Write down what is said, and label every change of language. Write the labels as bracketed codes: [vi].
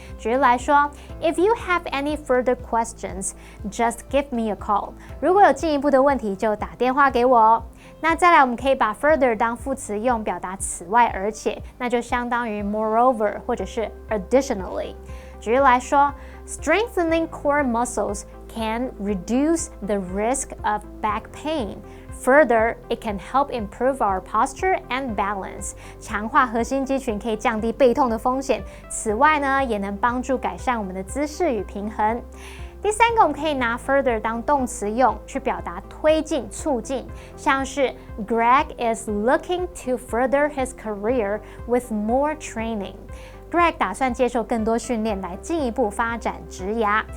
[zh] 举例来说 [en] ，If you have any further questions, just give me a call。 [zh] 如果有进一步的问题，就打电话给我哦。那再来，我们可以把 further 当副词用，表达此外而且，那就相当于 moreover 或者是 additionally。举例来说 [en] ，Strengthening core muscles can reduce the risk of back pain. Further, it can help improve our posture and balance. [zh] 强化核心肌群可以降低背痛的风险。此外呢，也能帮助改善我们的姿势与平衡。第三个，我们可以拿 further 当动词用，去表达推进、促进，像是 [en] Greg is looking to further his career with more training. [zh] Greg 打算接受更多训练来进一步发展职涯。